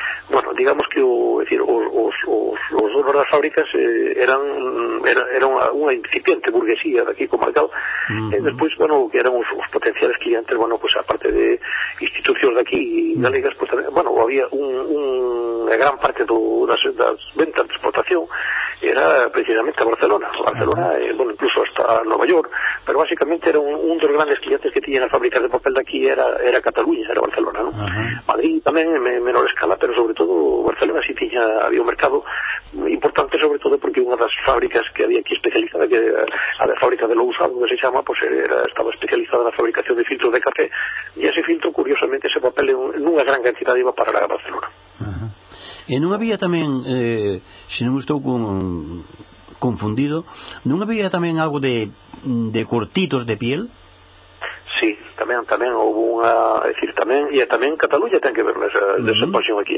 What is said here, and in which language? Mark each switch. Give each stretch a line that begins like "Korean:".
Galician: Bueno, digamos que os donos das fábricas eran unha incipiente burguesía de aquí comarcal. Uh-huh. Despois, bueno, que eran os potenciales clientes, bueno, pues aparte de institucións de aquí galegas, pues tamén, bueno, había unha gran parte das ventas de exportación era precisamente a Barcelona.
Spanish: Barcelona, bueno, incluso hasta Nueva York, pero básicamente era un de los grandes clientes que tenían las fábricas de papel de aquí, era Cataluña, era Barcelona, ¿no? Uh-huh. Madrid también, en menor escala, pero sobre todo Barcelona sí tenía, había un mercado importante, sobre todo porque una de las fábricas que había aquí especializada, que era la fábrica de lo usado, que se llama, pues era, estaba especializada en la fabricación de filtros de café, y ese filtro, curiosamente, ese papel en una gran cantidad iba para la Barcelona.
Galician: E non había tamén, se non estou confundido, non había tamén algo de cortitos de piel? Sí, tamén houve unha, é dicir, tamén, e tamén Cataluña ten que ver nesa pasión aquí.